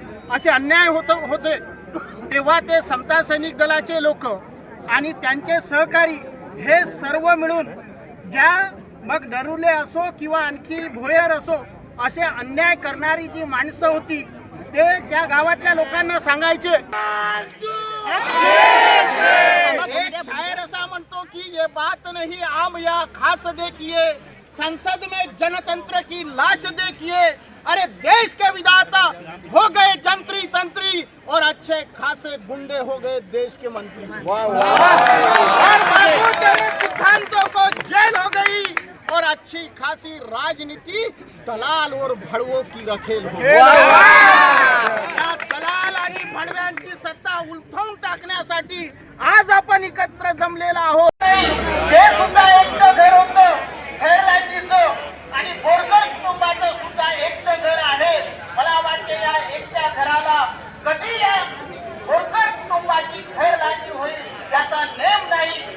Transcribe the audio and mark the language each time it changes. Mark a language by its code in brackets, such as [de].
[mr] असे अन्याय होते तेव्हा ते समता सैनिक दलाचे लोक आणि त्यांचे सहकारी हे सर्व मिळून ज्या मग नरुले असो किंवा आणखी भोयर असो असे अन्याय करणारी जी माणसं होती ते त्या गावातल्या लोकांना सांगायचे. एक शायर ऐसा म्हणतो की [hi] ये बात नहीं आम या खास देखिए, संसद में जनतंत्र की लाश देखिए, अरे देश के विधाता हो गए जंत्री तंत्री और अच्छे खासे गुंडे हो गए देश के मंत्री. और बापू तेरे सिद्धांतों को जेल हो गई और अच्छी खासी राजनीति दलाल और भड़वों की रखेल हो. [mr] या दलाल आणि भडव्यांची सत्ता उलथवून टाकण्यासाठी आज आपण एकत्र जमलेला आहोत. हे सुद्धा एकटं घर होतं, घरलाईचं आणि बोरकर कुटुंबाचं सुद्धा एकटं घर आहे. मला वाटते या एकट्या घराला कधी या बोरकर कुटुंबाची घरलाईची होईल याचा नेम नाही.